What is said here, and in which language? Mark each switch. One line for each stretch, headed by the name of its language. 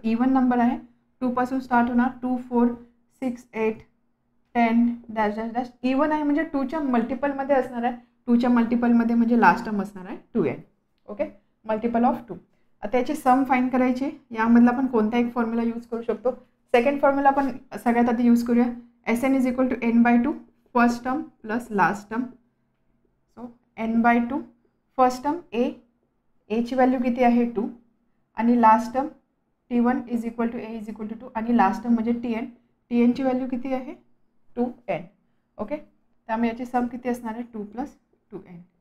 Marathi: Even number आहे, 2 पासून start होणार, 2 4 6 8 10 डॅश डॅश डॅश. इव्हन आहे म्हणजे 2च्या मल्टिपलमध्ये असणार आहे. 2च्या मल्टिपलमध्ये म्हणजे लास्ट टर्म असणार आहे 2n.
English: Okay, multiple of 2. आता याची sum find करायची.
Marathi: यामधला आपण कोणता एक फॉर्म्युला यूज करू शकतो. सेकंड फॉर्म्युला आपण सगळ्यात आधी यूज करूया.
English: S N is equal to n/2 first term plus last term.
Marathi: So n/2 first term ची व्हॅल्यू किती आहे 2 आणि last term
English: T1 is equal to a is equal to 2
Marathi: आणि लास्ट टर्म म्हणजे Tn ची व्हॅल्यू किती आहे 2n. ओके, त्यामुळे याची सम किती असणार आहे 2 + 2n.